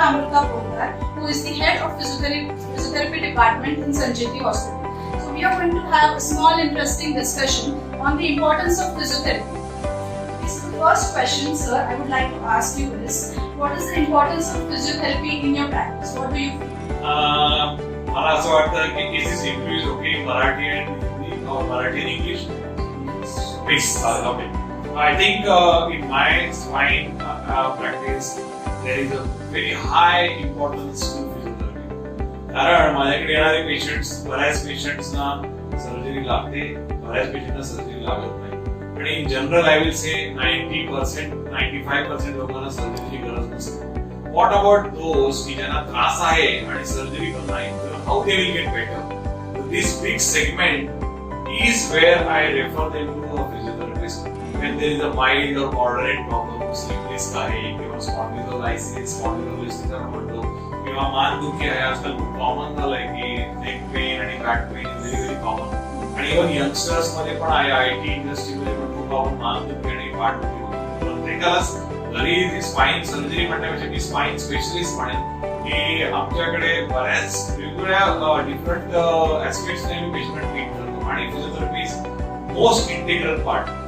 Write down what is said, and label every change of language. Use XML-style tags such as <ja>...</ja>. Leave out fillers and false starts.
<en>Amrita Bondar, who is the head of physiotherapy department in Sanjeevani Hospital. So we are going to have a small interesting discussion on the importance of physiotherapy. So the first question, sir, I would like to ask you is, what is the importance of physiotherapy in your practice? What do you feel?</en> <mr>मला असं वाटतं की</mr> <en>Cases increase okay Marathi and Hindi और Marathi and English mix okay. I think in my spine practice there is a very high importance to physiotherapy.</en> <mr>कारण माझ्याकडे येणारे patients बऱ्याच पेशंट्सना surgery लागते, बऱ्याच पेशंटना सर्जरी लागत नाही. आणि</mr> <en>in general I will say</en> <mr>90% 95% लोकांना सर्जरीची गरज नसते.</mr> <en>What about those</en> <mr>की ज्यांना त्रास आहे आणि सर्जरी पण नाही, तर</mr> <en>how they will get better? So this big segment is where I refer them to a physiotherapist when there is a mild or moderate problem, sleep disc</en> <mr>आहे किंवा</mr> <en>spondylolysis</en> <mr>आपण म्हणतो, किंवा मानदुखी आहे. आजकाल खूप कॉमन झालंय की नेक पेन आणि back pain</mr> <en>Is very very common.</en> <mr>आणि इव्हन यंगस्टर्स मध्ये पण आहे, IT इंडस्ट्रीमध्ये पण खूप कॉमन मानदुखी आणि पाठदुखी होते. प्रत्येकालाच जरी स्पाइन सर्जरी म्हणण्यापेक्षा मी स्पाइन स्पेशलिस्ट म्हणेन की आमच्याकडे बऱ्याच वेगवेगळ्या डिफरंट ऍस्पेक्ट्सने मी पेशंट ट्रीट करतो आणि</mr> <en>Physiotherapy is most integral part.</en>